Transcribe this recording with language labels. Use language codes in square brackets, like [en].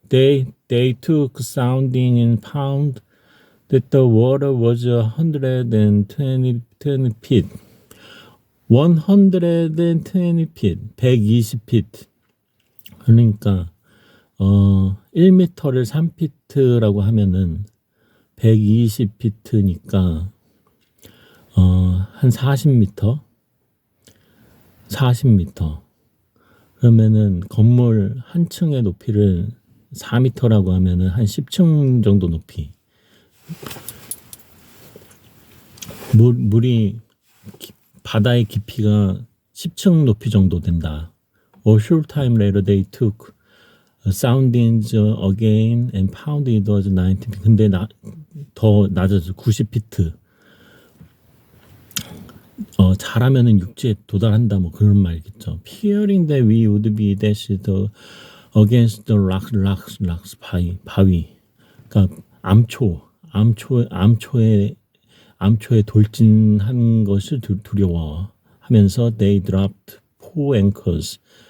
[en] They took sounding and found that the water was 120 feet. 120 feet, 120 feet. [ko] 그러니까 1m를 3피트라고 하면은 120피트니까 한 40m? 40m. 그러면은 건물 한 층의 높이를 4m라고 하면은 한 10층 정도 높이. 물이 바다의 깊이가 10층 높이 정도 된다. [en] A short time later they took soundings again and found it was 90 feet. [ko] 근데 더 낮아져 90피트. 잘하면은 육지에 도달한다 뭐 그런 말이겠죠. [en] Fearing that we would be dashed against the rocks 바위. [ko] 그러니까 암초에 돌진한 것을 두려워하면서 [en] they dropped 4 anchors.